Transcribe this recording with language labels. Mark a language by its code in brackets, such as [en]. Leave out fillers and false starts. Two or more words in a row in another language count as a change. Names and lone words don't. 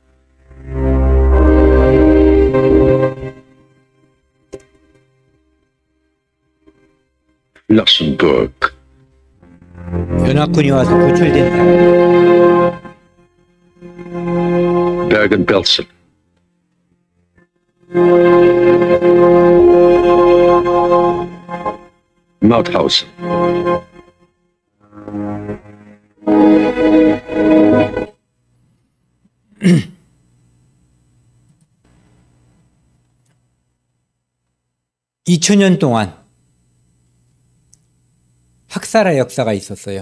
[ko] Flossenburg. 연합군이 와서 구출된 사람. Bergen-Belsen. Mauthausen. (2000년) 동안 학살의 역사가 있었어요.